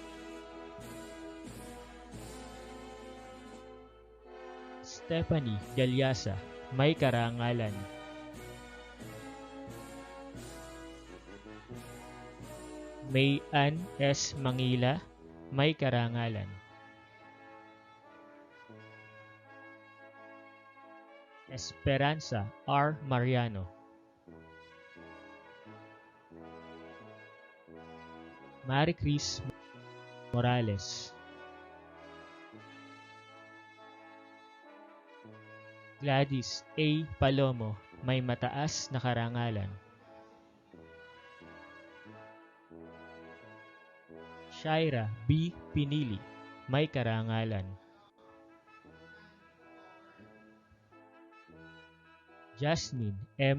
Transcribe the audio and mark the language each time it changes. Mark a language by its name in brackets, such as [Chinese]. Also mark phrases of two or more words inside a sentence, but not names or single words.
[Filipino] Stephanie Galyasa, may karangalan. May Ann S. Mangila, may karangalan. Esperanza R. Mariano. Mary Chris Morales. Gladys A. Palomo, may mataas na karangalan. Shaira B. Pinili, may karangalan. Jasmine M.